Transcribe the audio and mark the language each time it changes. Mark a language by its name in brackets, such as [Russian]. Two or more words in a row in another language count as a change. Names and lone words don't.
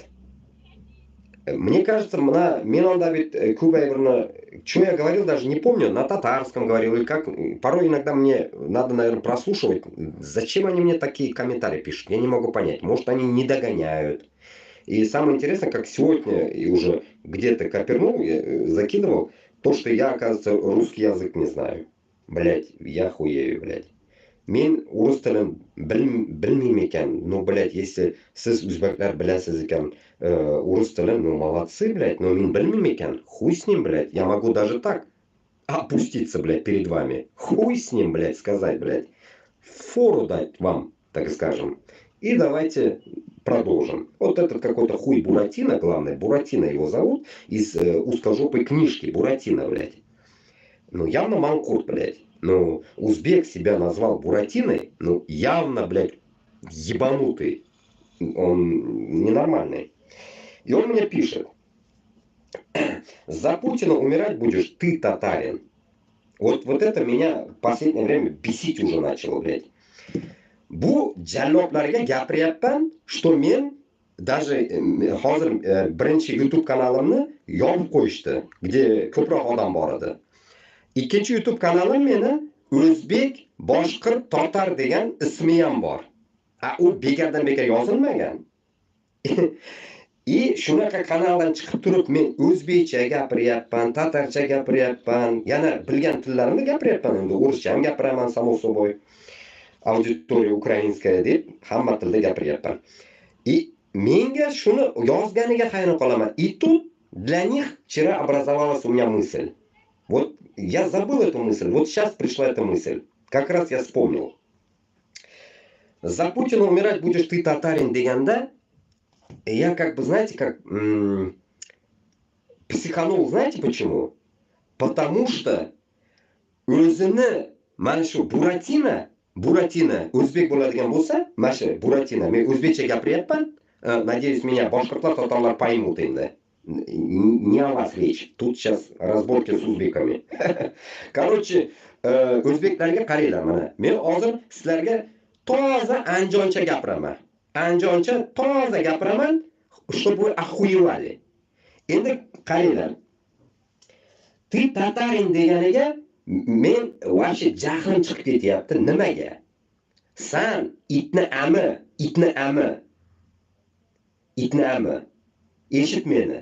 [Russian] Мне кажется, мен Давид Кубайверна, что я говорил, даже не помню, на татарском говорил, или как, порой иногда мне надо, наверное, прослушивать, зачем они мне такие комментарии пишут, я не могу понять, может они не догоняют. И самое интересное, как сегодня и уже где-то копернул, закидывал, то, что я, оказывается, русский язык не знаю. Блять, я хуею, блять. [Kazakh] Мен орыс тілін білмеймін екен. [Russian] Ну, блядь, если [Kazakh] сіз өзбектер білесіз екен орыс тілін, [Russian] ну, молодцы, блядь, но [Kazakh] мен білмеймін екен. [Russian] Хуй с ним, блядь. Я могу даже так опуститься, блядь, перед вами. Хуй с ним, блядь, сказать, блядь. Фору дать вам, так скажем. И давайте продолжим. Вот этот какой-то хуй Буратино, главное, Буратино его зовут, из узкожопой книжки Буратино, блядь. Ну, явно манкурт, блядь. Ну, узбек себя назвал Буратиной, ну, явно, блядь, ебанутый. Он ненормальный. И он мне пишет. За Путина умирать будешь ты, татарин. Вот это меня в последнее время бесить уже начало, блядь. [Uzbek] Бу джаллопларга гапиряпман, что мен даже hozir birinchi YouTube kanalimni yopib qo'yishdi, где ko'proq odam bor edi. Ikkinchi YouTube kanalim meni O'zbek, Boshqirt, Totar degan ismi ham bor. U bekardan bekar yozilmagan. И shunaqa kanaldan chiqib turib men o'zbekcha gapiryapman, tatarcha gapiryapman, yana bilgan tillarimni gapiryapman, endi o'rischa ham gapiraman, [Russian] само собой. [Uzbek] Auditoriya ukrainskaya deb hamma tilda gapiryapman. И menga shuni yozganiga hayron qolaman. [Russian] И тут для них вчера образовалась у меня мысль. Вот я забыл эту мысль, вот сейчас пришла эта мысль. Как раз я вспомнил. За Путина умирать будешь ты, татарин, деганда. Я как бы, знаете, как психанул, знаете почему? Потому что [Uzbek] o'zini mana shu Буратино, o'zbek bo'ladigan bo'lsa, mana shu Буратино, men o'zbekcha gapiryapman. [Russian] Надеюсь, меня [Kazakh] башқұртлар, татарлар [Russian] поймут endi. не о вас речь. Тут сейчас разборки с узбеками. Короче, [Uzbek] o'zbeklarga qaranglar mana. Men hozir sizlarga toza anjoncha gapiraman. Anjoncha toza gapiraman, [Russian] чтобы вы охуевали. [Uzbek] Endi qaranglar. Ты tatarin deganiga men вообще jahlim chiqib ketyapti. Nimaga? San itni ami. Eshit meni.